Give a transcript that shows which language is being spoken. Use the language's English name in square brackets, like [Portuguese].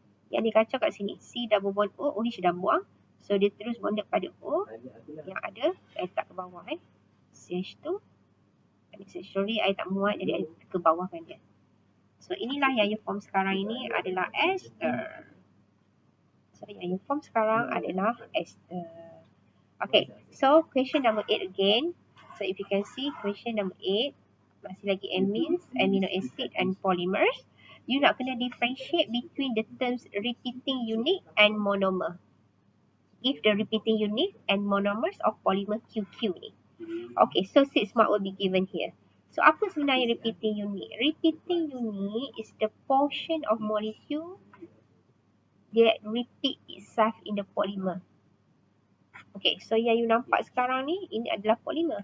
[Malay] Yang dia kacau kat sini, C double bond O, OH dah buang. So dia terus bonded pada O yang ada, letak ke bawah CH2. Sorry, I tak muat jadi I ke bawahkan dia. So inilah yang you form sekarang ini adalah ester. So yang you form sekarang adalah ester. [English] Okay, so question number 8 again. So if you can see question number 8, [Malay] masih lagi [English] amines, amino acid and polymers. You [Malay] nak kena [English] differentiate between the terms repeating unit and monomer. Give the repeating unit and monomers of polymer QQ ni. Okay, so 6 mark will be given here. So [Malay] apa sebenarnya [English] repeating unit? Repeating unit is the portion of molecule that repeat itself in the polymer. [Malay] Okay, so yang you nampak sekarang ni, ini adalah polymer.